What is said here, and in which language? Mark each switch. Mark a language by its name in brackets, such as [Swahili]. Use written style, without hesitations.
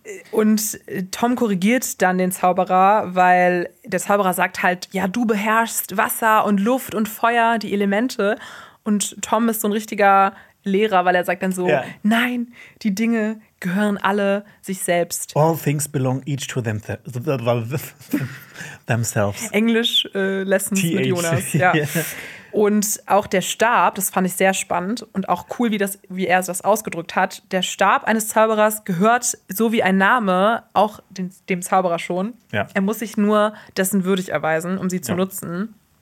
[German] Und Tom korrigiert dann den Zauberer, weil der Zauberer sagt halt, ja, du beherrschst Wasser und Luft und Feuer, die Elemente. Und Tom ist so ein richtiger Lehrer, weil er sagt dann so, nein, die Dinge gehören alle sich selbst. [English] All things belong each to themselves. [German] Englisch Lessons TH. Mit Jonas, ja. Und auch der Stab, das fand ich sehr spannend und auch cool, wie er das ausgedrückt hat. Der Stab eines Zauberers gehört, so wie ein Name, auch dem Zauberer schon. Ja. Er muss sich nur dessen würdig erweisen, um sie zu nutzen.